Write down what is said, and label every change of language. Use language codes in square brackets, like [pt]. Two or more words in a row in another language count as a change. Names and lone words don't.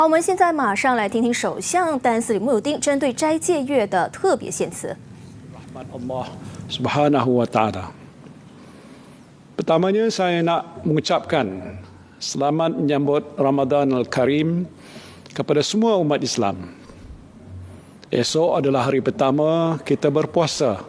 [zh] 好，我们现在马上来听听首相丹斯里慕尤丁针对斋戒月的特别献词。 [ms] Rahmat Allah [ar] سبحانه وتعالى. [ms] Pertamanya saya nak mengucapkan selamat menyambut Ramadan Al-Karim kepada semua umat Islam. Esok adalah hari pertama kita berpuasa.